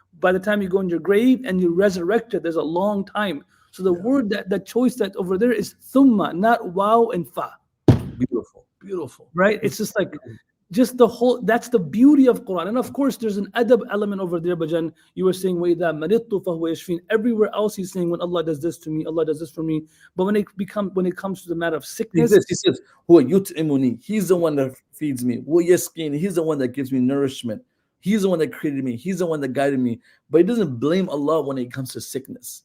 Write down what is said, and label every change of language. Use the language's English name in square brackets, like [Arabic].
[English] By the time you go in your grave and you resurrect it, there's a long time. So the word the choice that over there is thumma, not wow and fa. Beautiful. Right? It's just like, just the whole, that's the beauty of Quran. And of course, there's an adab element over there, Bajan. You were saying, [Arabic] وَإِذَا مَرِضْتُ فَهُوَ يَشْفِينِ. [English] Everywhere else he's saying, when Allah does this to me, Allah does this for me. But when it comes to the matter of sickness, he says, huwa yut'imuni. He's the one that feeds me. Huwa yasqini. He's the one that gives me nourishment. He's the one that created me. He's the one that guided me. But he doesn't blame Allah when it comes to sickness.